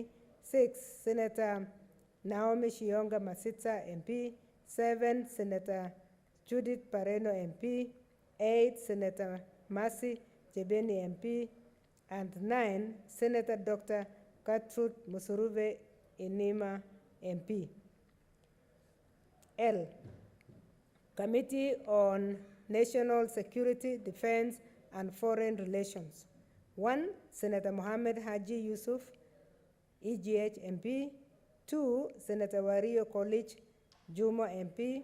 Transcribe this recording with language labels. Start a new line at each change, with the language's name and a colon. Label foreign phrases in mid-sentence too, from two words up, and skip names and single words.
English: 6, Senator Naomi Shionga Masitsa MP. 7, Senator Judith Pareno MP. 8, Senator Mercy Jebeni MP. And 9, Senator Dr. Gertrude Musuruve Inima MP. L, Committee on National Security, Defense, and Foreign Relations. 1, Senator Mohammed Haji Yusuf, EGH MP. 2, Senator Wario College Juma MP.